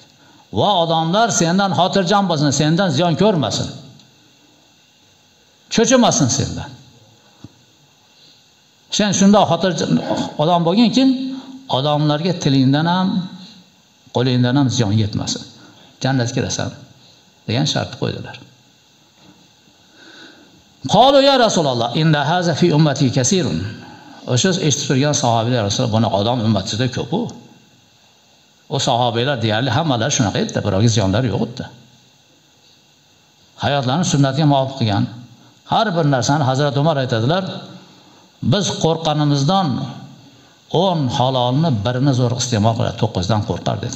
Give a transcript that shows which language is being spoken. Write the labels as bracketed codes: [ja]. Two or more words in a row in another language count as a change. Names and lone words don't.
[uz] Va odamlar sendan xotirjam bo'lsin, sendan ziyon ko'rmasin. Cho'chimasin sendan. Sen shunday xotirjam odam bo'lginki, odamlarga tilingdan ham, qo'lingdan ham ziyon yetmasin. Jannatga kirasan degan shart qo'ydilar. [ar] قالوا يا رسول الله إن هذا في أمتي كثير. [uz] O'sha eshitib turgan sahobalar Rasululloh, buni odam ummatida ko'p-ku. O sahobalar deyarli hammalari shunaqa edi, biroq ziyonlar yo'q edi. Hayotlarini sunnatga muvofiq qilgan. Har bir narsani Hazrat Umar aytadilar, biz qo'rqqanimizdan 10 halolni birini zo'r iste'mol qiladi, 9dan qo'rqar dedi.